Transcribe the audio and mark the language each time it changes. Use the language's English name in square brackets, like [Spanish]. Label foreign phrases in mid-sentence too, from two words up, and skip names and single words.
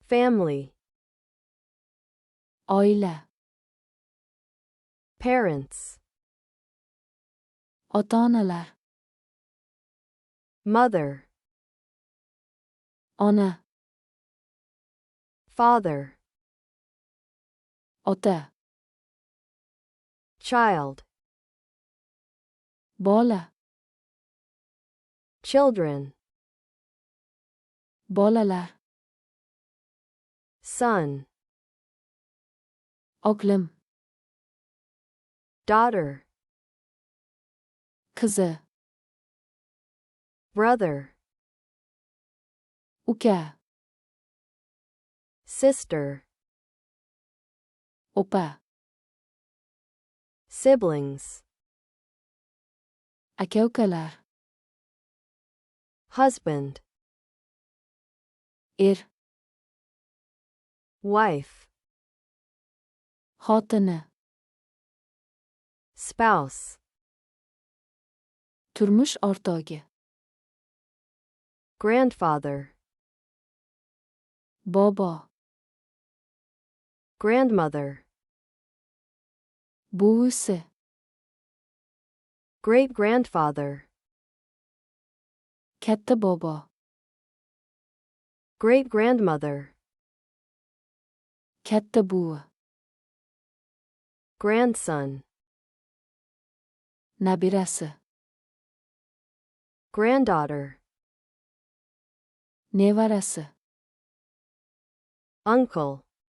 [English] family, [Uzbek] oila, [English] parents, [Uzbek] ota-onalar, [English] mother, [Uzbek] ona, [English] father, [Uzbek] ota, [English] child, [Uzbek] bola, [English] children, [Uzbek] bolalar, [English] son, [Uzbek] oglim, [English] daughter, [Uzbek] qizi, [English] brother, [Uzbek] uka, [English] sister, [Uzbek] opa, [English] siblings, [Uzbek] aka-ukalar, [English] husband, wife, [Uzbek] xotini, [English] spouse, [Uzbek] turmush o'rtog'i, [English] grandfather, [Uzbek] bobo, [English] grandmother, [Uzbek] buvisi, [English] great-grandfather, [Uzbek] katta bobo, [English] great-grandmother, [Uzbek] katta buvi, [English] grandson, [Uzbek] nabirasi, [English] granddaughter, [Uzbek] nevarasi, [English] uncle,